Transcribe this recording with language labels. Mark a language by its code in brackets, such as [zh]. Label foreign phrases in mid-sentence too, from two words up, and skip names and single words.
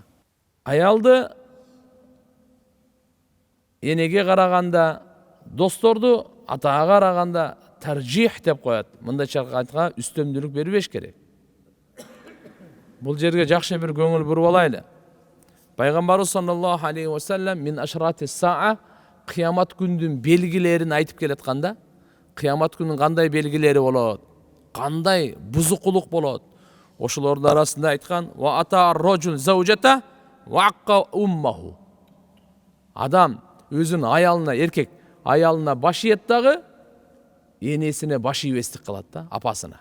[ky] Аялды энеге караганда, досторду атага караганда таржих деп коет. Мындайча айтканда үстөмдүүлүк бербеш керек. Бул жерге жакшы бир көңүл буруп алайлы. [ar] Пайгамбарыбыз صلى الله عليه وسلم من أشراط الساعة, [ky] кыямат күндүн белгилерин айтып келатканда, кыямат күнүнүн кандай белгилери болот, кандай бузукулук болот, ошолордун арасында айткан [ar] وأطاع الرجل زوجته وعق أمه. [ky] Адам өзүнүн аялына, еркек аялына баш ийет дагы, энесине баш ийбестик кылат да, апасына.